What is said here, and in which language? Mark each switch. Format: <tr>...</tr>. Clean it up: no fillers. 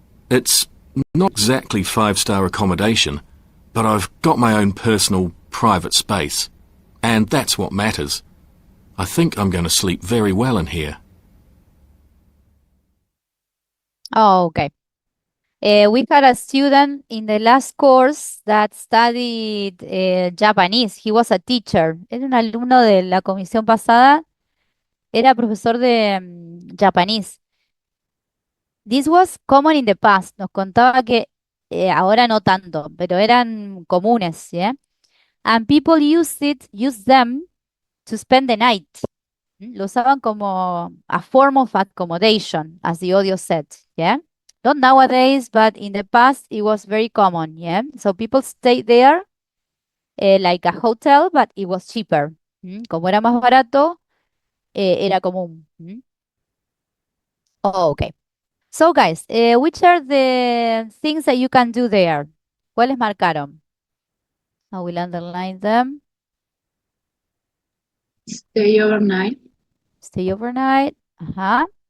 <en>It's not exactly five-star accommodation, but I've got my own personal, private space. And that's what matters. I think I'm going to sleep very well in here. Oh, okay. We had a student in the last course that studied Japanese. He was a teacher.</en> <es>Era un alumno de la comisión pasada. Era profesor de japonés.</es> <en>This was common in the past.</en> <es>Nos contaba que ahora no tanto, pero eran comunes, ¿yeah?</es> <en>And people used them to spend the night.</en> <es>Lo usaban como</es> <en>a form of accommodation, as the audio said, yeah? Not nowadays, but in the past it was very common, yeah? So people stayed there like a hotel, but it was cheaper.</en> <es>Como era más barato, era común.</es> <en>Oh, okay. So guys, which are the things that you can do there?</en> <es>¿Cuáles marcaron?</es> <en>I will underline them. Stay overnight. Stay overnight. Ajá.</en>